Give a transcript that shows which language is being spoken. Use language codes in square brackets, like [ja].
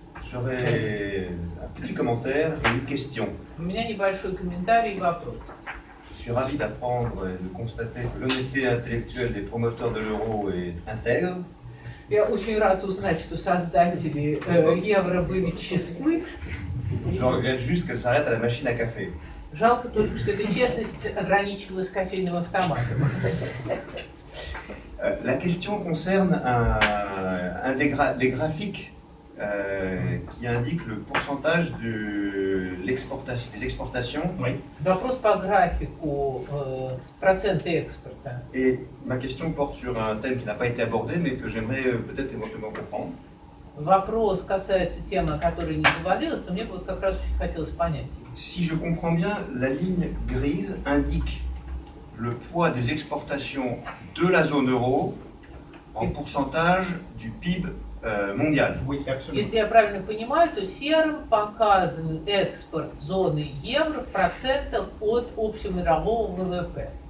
[fr] J'aurais un petit commentaire et une question. [ru] У меня небольшой комментарий и вопрос. [fr] Je suis ravi d'apprendre et de constater que l'honnêteté intellectuelle des promoteurs de l'euro est intègre. [ru] Я очень рад узнать, что создатели евро были честны. [fr] Je regrette juste qu'elle s'arrête à la machine à café. [ru] Жалко только, что эта честность ограничивалась кофейным автоматом. [fr] La question concerne les graphiques qui indiquent le pourcentage des exportations. Oui. [ru] Вопрос по графику процента экспорта. [fr] Et ma question porte sur un thème qui n'a pas été abordé, mais que j'aimerais peut-être éventuellement comprendre. [ru] Вопрос касается темы, о которой не говорилось, но мне бы вот как раз очень хотелось понять. [fr] Si je comprends bien, la ligne grise indique le poids des exportations de la zone euro en pourcentage du PIB mondial. Oui, absolument. [ru] Если я правильно понимаю, то серым показан экспорт зоны евро в процентах от общемирового ВВП.